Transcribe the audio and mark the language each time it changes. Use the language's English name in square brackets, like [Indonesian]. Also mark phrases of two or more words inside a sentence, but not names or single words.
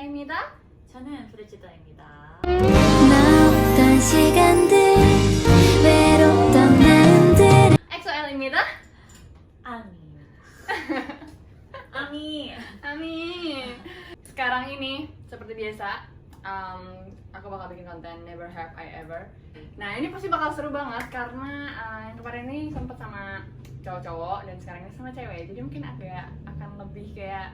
[Indonesian] Cinta. [Korean] 저는 프레치다입니다. 나 없던 시간들 외롭던 마음들 EXO-L입니다. 아미. 아미. [Indonesian] Amin. Sekarang ini seperti biasa, aku bakal bikin konten Never Have I Ever. Nah ini pasti bakal seru banget karena yang kemarin ini sempet sama cowok-cowok dan sekarang ini sama cewek, jadi mungkin agak akan lebih kayak